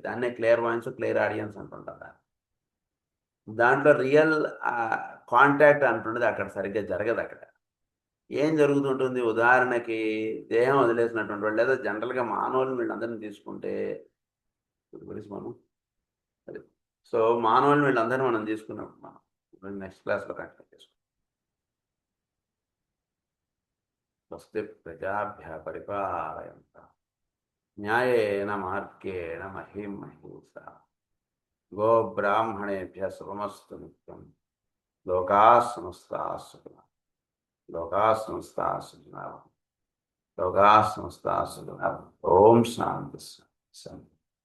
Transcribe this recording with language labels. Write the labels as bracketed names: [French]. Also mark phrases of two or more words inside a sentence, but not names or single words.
[Telugu] దాన్నే [English] clear voyance, clear audience [Telugu] అంటుంటారు. దాంట్లో [English] real contact [Telugu] అంటుండదు, అక్కడ సరిగ్గా జరగదు. అక్కడ ఏం జరుగుతుంటుంది, ఉదాహరణకి దేహం వదిలేసినటువంటి వాళ్ళు లేదా జనరల్గా మానవులు వీళ్ళందరినీ తీసుకుంటే గురించి మనం సో మానవులు వీళ్ళందరినీ మనం తీసుకున్నప్పుడు మనం [English] next classlo [Telugu] కంటిన్యూ చేసుకుంటాం. [Sanskrit] స్వస్తి ప్రజాభ్య పరిపాలయంతాం న్యాయేన మార్గేణ మహిం మహీషా గో బ్రాహ్మణేభ్య శుభమస్తు నిత్యం లోకాః సమస్తాః సుఖినః లోకాః సమస్తాః సుఖినః లోకాః సమస్తాః సుఖినః. ఓం శాంతి శాంతి.